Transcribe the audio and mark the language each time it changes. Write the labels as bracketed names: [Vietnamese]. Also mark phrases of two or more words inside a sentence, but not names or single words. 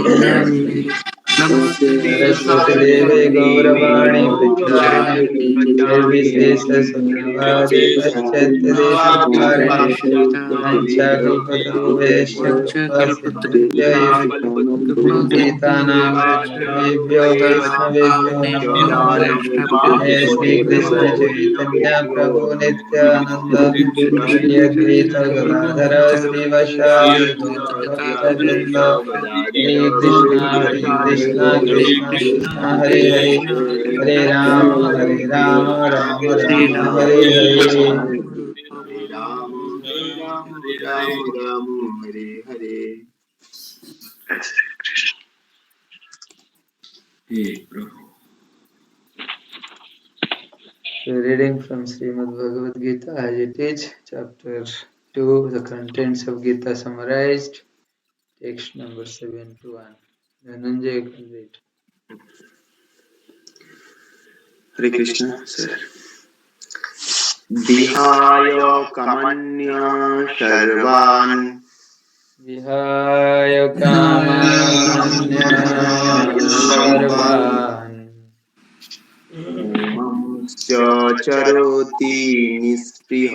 [Sanskrit] सरस्वती देवे गौरवाणी प्रचारिणे निर्विशेष शून्यवादी पाश्चात्य देशतारिणे वंशाकल्पतरुभ्यश्च कृपा सिन्धुभ्यैव पतितानां पावनेभ्यो वैष्णवेभ्यो नमो नमः। जय श्री कृष्ण चैतन्य प्रभु नित्यानंद श्री अद्वैत गदाधर श्रीवासादि गौर भक्तवृंद। हरे कृष्ण कृष्ण कृष्ण हरे हरे, हरे राम राम राम हरे हरे। राम हरे हरे। [English] Reading from Srimad Bhagavad Gita as it is, chapter 2, the contents of Gita summarized, text number 71. Dhananjay can read. [Hindi] हरे कृष्ण सर। [Sanskrit] विहाय कामन्य सर्वान् विहाय कामन्य सर्वान् चरोति निःस्पृहः